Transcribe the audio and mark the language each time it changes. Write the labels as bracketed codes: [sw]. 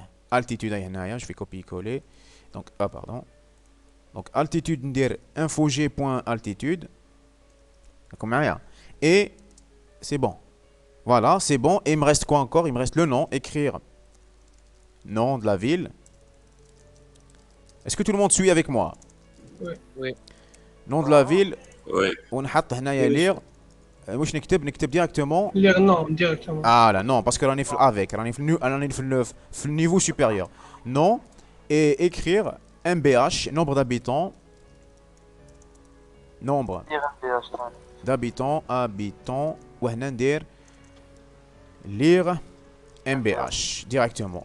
[fr] Altitude [ar] هنايا [fr] je vais copier coller. Donc pardon. Donc altitude [ar] ندير [fr] info G point altitude. Comme rien. Et c'est bon. Voilà, c'est bon. Et il me reste quoi encore? Il me reste le nom. Écrire nom de la ville. Est-ce que tout le monde suit avec moi? Oui. Nom de la ville. Oui. [ar] ونحط هنايا lire. واش نكتب directement [fr] lire non directement. Ah là non, parce que [ar] راني في [fr] avec, راني في le niveau supérieur. Non. Et écrire MBH, nombre d'habitants. Nombre d'habitants. [ar] وهنا ندير lire MBH directement.